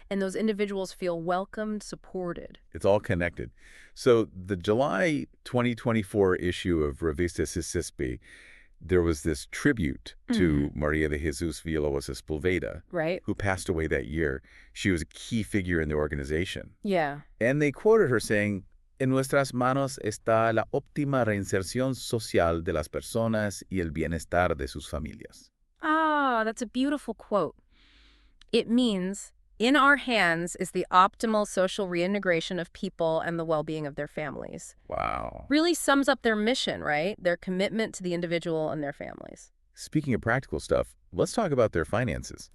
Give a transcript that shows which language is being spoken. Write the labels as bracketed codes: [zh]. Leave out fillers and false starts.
[en] and those individuals feel welcomed, supported. It's all connected. So the July 2024 issue of Revista CESISPE, there was this tribute to Maria de Jesus Villalobos Sepulveda, Right? who passed away that year. She was a key figure in the organization. Yeah. And they quoted her saying, [es] "En nuestras manos está la óptima reinserción social de las personas y el bienestar de sus familias." [en] Ah, that's a beautiful quote. It means, in our hands is the optimal social reintegration of people and the well-being of their families. Wow. Really sums up their mission, right? Their commitment to the individual and their families. Speaking of practical stuff, let's talk about their finances.